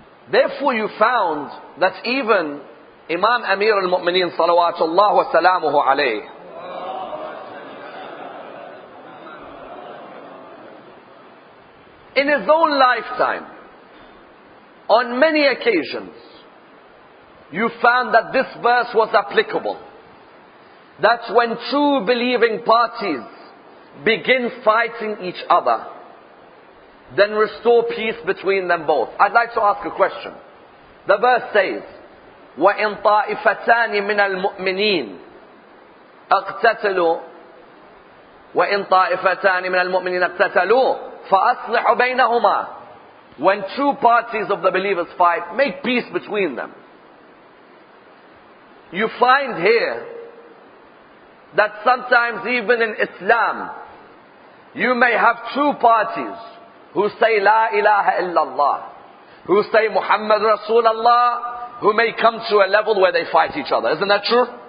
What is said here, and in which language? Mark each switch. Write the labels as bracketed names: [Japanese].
[English] Therefore you found that even Imam Amir al-Mu'mineen salawatullah wa salamuhu alayh, in his own lifetime, on many occasions, you found that this verse was applicable. That when two believing parties begin fighting each other, then restore peace between them both. I'd like to ask a question. The verse says, [Arabic] وَإِن طَائِفَتَانِ مِنَ الْمُؤْمِنِينَ اقْتَتَلُوا وَإِن طَائِفَتَانِ مِنَ الْمُؤْمِنِينَ اقْتَتَلُوا فَأَصْلِحُوا بَيْنَهُمَا. [English] When two parties of the believers fight, make peace between them. You find here that sometimes even in Islam, you may have two parties who say La ilaha illallah, who say Muhammad Rasulullah, who may come to a level where they fight each other. Isn't that true?